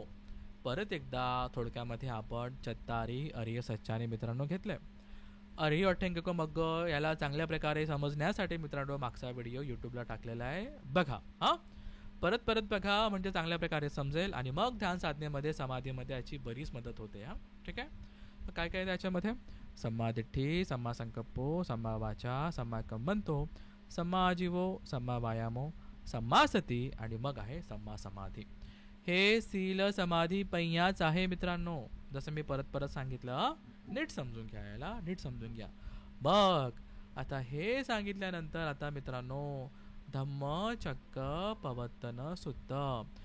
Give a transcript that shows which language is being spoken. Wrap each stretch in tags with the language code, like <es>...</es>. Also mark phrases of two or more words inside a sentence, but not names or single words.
<mr>परत एकदा थोडक्यामध्ये आपण</mr> <pi>चत्तारी अर्य सच्चाने</pi> <mr>मित्रांनो घेतलंय.</mr> <pi>अर्यो अठ्ठांगिको मग्गो</pi> <mr>याला चांगल्या प्रकारे समजण्यासाठी मित्रांनो मागचा व्हिडिओ यूट्यूबला टाकलेला आहे, बघा. परत परत बघा, म्हणजे चांगल्या प्रकारे समजेल. आणि मग ध्यान साधनेमध्ये, समाधीमध्ये याची बरीच मदत होते. ठीक आहे. काय काय त्याच्यामध्ये?</mr> <pi>सम्मा दिठ्ठी, सम्मा संकप्पो, सम्मा वाचा, सम्मा कम्मंतो, सम्मा आजीवो, सम्मा वायामो, सम्मा सती</pi> <mr>आणि मग आहे</mr> <pi>सम्मा समाधी.</pi> <mr>हे सील समाधी पहियाच आहे मित्रांनो. जसं मी परत परत सांगितलं, नीट समजून घ्या, याला नीट समजून घ्या. बघ आता हे सांगितल्यानंतर आता मित्रांनो</mr> <pi>धम्म चक्क पवत्तन सुत्त.</pi>